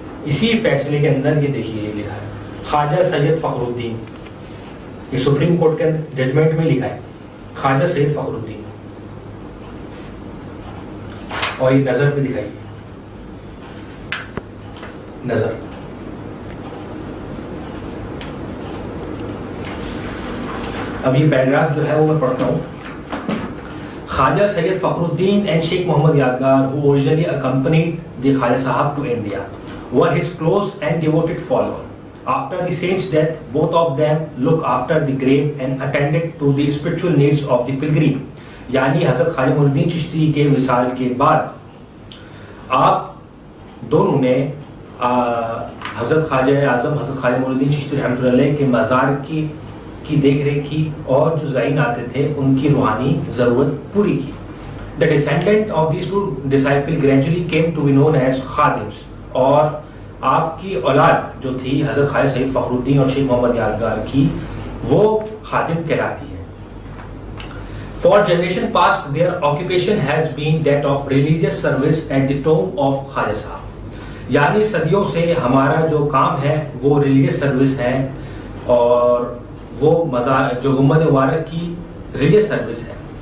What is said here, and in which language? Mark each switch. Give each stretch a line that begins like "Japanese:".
Urdu: اسی فیصلے کے اندر یہ دیکھیے یہ لکھا ہے خواجہ سید فخر الدین, یہ سپریم کورٹ کے ججمنٹ میں لکھا ہے خواجہ سید فخر الدین, اور یہ نظر پہ دکھائیے نظر. اب یہ پیراگراف جو ہے وہ میں پڑھتا ہوں.
English: Khwaja Syed Fakhruddin and Sheikh Muhammad Yadgar, who originally accompanied the Khwaja Sahab to India, were his close and devoted follower. After the saint's death, both of them looked after the grave and attended to the spiritual needs of the pilgrim.
Urdu: یعنی حضرت خواجہ معین الدین چشتی کے وصال کے بعد آپ دونوں نے حضرت خواجہ اعظم حضرت خواجہ معین الدین چشتی رحمۃ اللہ علیہ کے مزار کی دیکھ ریکھ کی, اور جو زائرین آتے تھے ان کی روحانی ضرورت پوری کی.
English: The descendant of these two disciples gradually came to be known as
Urdu: خادمس, اور آپ کی اولاد جو تھی حضرت خواجہ سید فخر الدین اور شیخ محمد یادگار کی, وہ خادم کہلاتی ہے.
English: For generation past their occupation has been that of religious service at the tomb of Khwaja Sahab.
Urdu: یعنی صدیوں سے ہمارا جو کام ہے وہ ریلیجیس سروس ہے, اور وہ جو گنبد مبارک کی ریلیجیس سروس ہے.